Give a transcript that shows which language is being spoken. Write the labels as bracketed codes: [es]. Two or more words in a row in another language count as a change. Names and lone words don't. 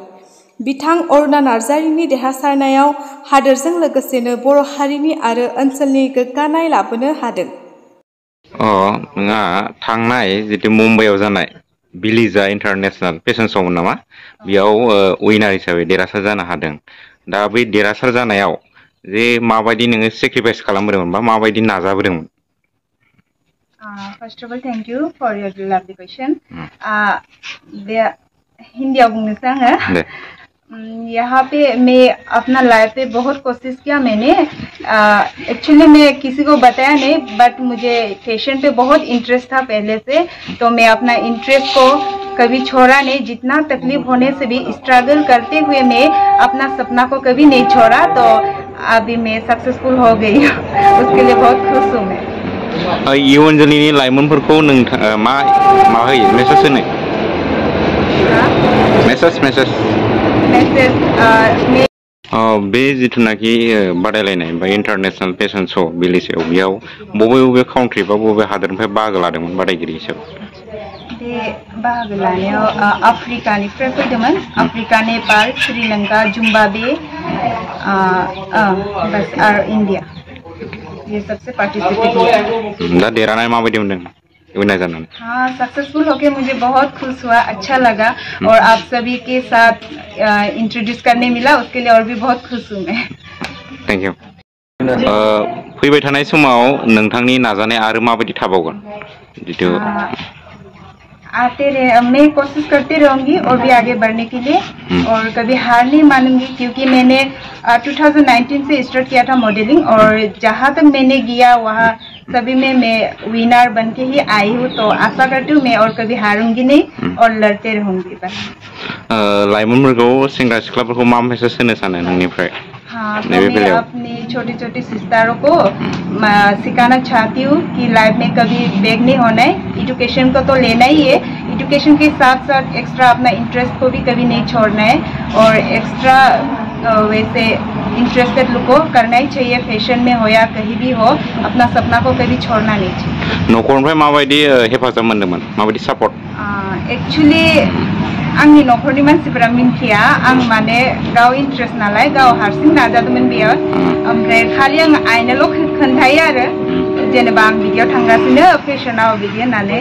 [brx] बिथां अरुणा नार्जारिनि देरहासारनायाव हादोरजों लोगोसेनो बर' हारिनि आरो ओनसोलनि गोग्गानाय लाबोनो हादों। नोंहा थांनाय जितु मुम्बाइआव जानाय बेलिजा इन्टारनेशनेल फेशन श'मोन नामा? बेयाव उइनार हिसाबै देरहासार जानो हादों। दा बै देरहासार जानायाव जे माबायदि नोङो सेक्रिफाइस खालामबोदोंमोन बा माबायदि नाजाबोदोंमोन? [en] First of all, thank you for your lovely question. [brx] हिंदी बुंनोसै आङो। [hi] यहाँ पे मैं अपना लाइफ पे बहुत कोशिश किया मैंने। एक्चुअली मैं किसी को बताया नहीं, बट मुझे फैशन पे बहुत इंटरेस्ट था पहले से, तो मैं अपना इंटरेस्ट को कभी छोड़ा नहीं। जितना तकलीफ होने से भी स्ट्रगल करते हुए मैं अपना सपना को कभी नहीं छोड़ा, तो अभी मैं सक्सेसफुल हो गई हूँ। उसके लिए बहुत खुश हूँ मैं। [brx] इयुन जोलैनि लाइमोनफोरखौ मा होयो मेसेज होनो? मेसेज बे जिथुनाखि बादायलायनाय बा [en] international fashion show' [brx] बेलिजायाव बेयाव बबे काउन्ट्रि बा बबे हादोरनिफ्राय बाहागो लादोंमोन बादायगिरि हिसाबै? बे बाहागो लानायाव आफ्रिकानिफ्राय फैदोंमोन। आफ्रिका, [hi] नेपाल, श्रीलंका, जिम्बाब्वे बस और इंडिया, ये सबसे पार्टिसिपेट किया। [brx] दा देरहानाय माबायदि मोनदों विनर जानानै? [hi] हाँ, सक्सेसफुल होके मुझे बहुत खुश हुआ, अच्छा लगा, और आप सभी के साथ इंट्रोड्यूस करने मिला, उसके लिए और भी बहुत खुश हूँ मैं। थैंक यू। [brx] फैबाय थानाय समाव नोंथांनि नाजानाय आरो माबायदि थाबावगोन? [hi] जितु मैं कोशिश करती रहूंगी और भी आगे बढ़ने के लिए, और कभी हार नहीं मानूंगी, क्योंकि मैंने 2019 से स्टार्ट किया था मॉडलिंग, और जहाँ तक मैंने गया वहाँ सभी में मैं विनर बन के ही आई हूँ। तो आशा करती हूँ मैं और कभी हारूंगी नहीं और लड़ते रहूंगी बस। [brx] लाइमोनफोरखौ सेंग्रा सिख्लाफोरखौ मा मेसेज होनो सानो नोंनिफ्राय? [hi] हाँ, तो मैं अपनी छोटी छोटी सिस्टरों को सिखाना चाहती हूँ कि लाइफ में कभी बैक नहीं होना है। एजुकेशन को तो लेना ही है, एजुकेशन के साथ साथ एक्स्ट्रा अपना इंटरेस्ट को भी कभी नहीं छोड़ना है, और एक्स्ट्रा वैसे इंटरेस्टेड लोग को करना ही चाहिए, फैशन में हो या कहीं भी हो, अपना सपना को कभी छोड़ना नहीं चाहिए। [brx] न'खरनिफ्राय माबायदि हेफाजाब मोनदोंमोन, माबायदि सापर्ट? एक्चुअली आंनि न'खरनि मानसिफोरा मिन्थिया, आं माने गाव इन्ट्रेस्ट नालाय गाव हारसिं नाजादोंमोन बेयाव। ओमफ्राय खालि आं आइनोल' खोन्थायो आरो, जेनेबा आं बिदियाव थांगासिनो फेशनाव बिदि होननानै।